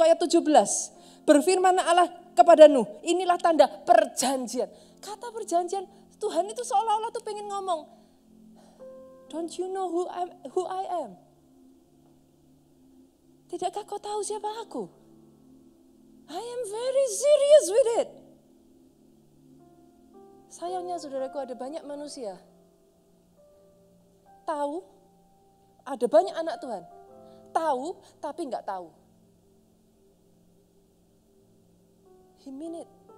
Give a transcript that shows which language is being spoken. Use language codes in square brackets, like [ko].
[id] Ayat 17, berfirman Allah kepada Nuh, inilah tanda perjanjian. Kata perjanjian, Tuhan itu seolah-olah tuh pengen ngomong, [en] don't you know who I am? [id] Tidakkah kau tahu siapa aku? [en] I am very serious with it. [id] Sayangnya saudaraku, ada banyak manusia tahu, ada banyak anak Tuhan tahu tapi nggak tahu. [en] He mean it.